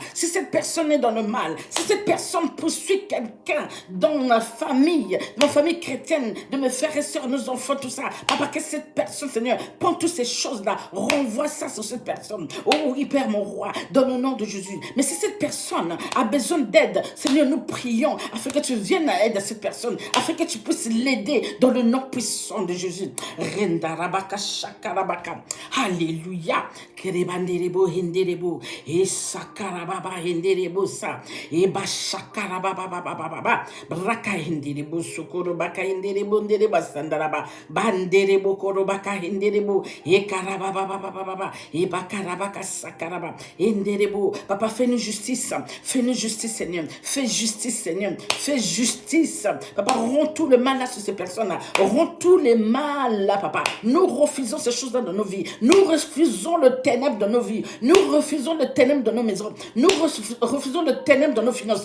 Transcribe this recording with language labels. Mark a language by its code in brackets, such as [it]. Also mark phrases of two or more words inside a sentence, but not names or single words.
[fr] Si cette personne est dans le mal, si cette personne poursuit quelqu'un dans ma famille chrétienne, de mes frères et sœurs, nos enfants, tout ça, Papa, que cette personne, Seigneur, prends toutes ces choses-là, renvoie ça sur cette personne. Oh oui, Père mon roi, dans le nom de Jésus. Mais si cette personne a besoin d'aide, Seigneur, nous prions afin que tu viennes à aide à cette personne, afin que tu puisses l'aider dans le nom puissant de Jésus. Rendarabaka shakarabaka. Alléluia. Kerebanderebo henderebo. Et sakarababa henderebo sa. Et bashakarababa. Braka henderebo sokorobaka henderebo ndereba sandaraba. Banderebo korobaka henderebo. Et karababa. Et bakarabaka sakaraba. Henderebo. Papa, fais-nous justice. Fais-nous justice, Seigneur. Fais justice, Seigneur. Fais justice. Papa, rends tout le mal là sur ces personnes-là. Rends tous les mal là, Papa. Nous refusons ces choses-là dans nos vies. Nous refusons le ténèbre dans nos vies. Nous refusons le ténèbre dans nos maisons. Nous refusons le ténèbre dans nos finances.